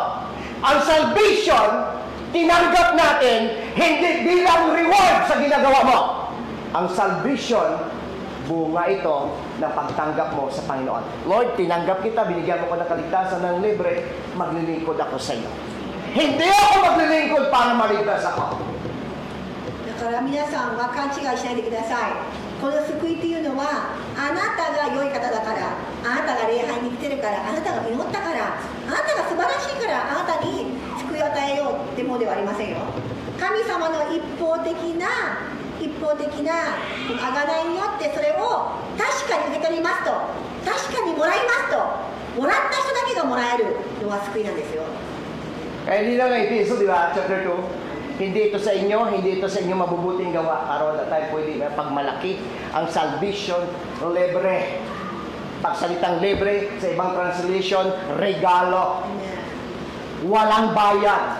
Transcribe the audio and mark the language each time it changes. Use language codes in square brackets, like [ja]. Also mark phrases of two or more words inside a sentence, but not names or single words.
[tl] Ang salvation, tinanggap natin hindi bilang reward sa ginagawa mo. Ang salvation, bunga ito ng pagtanggap mo sa Panginoon. Lord, tinanggap kita, binigyan mo ko ng kaligtasan ng libre, maglilingkod ako sa iyo. Hindi ako maglilingkod para maligtas ako. [ja] だから皆さんは勘違いしないでください。この救いっていうのはあなたが良い方だから、あなたが礼拝に来てるから、あなたが祈ったから、あなたが素晴らしいからあなたに救いを与えようってものではありませんよ。神様の一方的な贖いによってそれを確かに受け取りますと、確かにもらいますと、もらった人だけがもらえるのが救いなんですよ。 [tl] Kaya hindi lang ng Ephesians, di ba? Chapter 2. Hindi ito sa inyo, hindi ito sa inyo mabubuting gawa. Para wala tayo pwede pagmalaki. Ang salvation, libre. Pagsalitang libre, sa ibang translation, regalo. Walang bayad.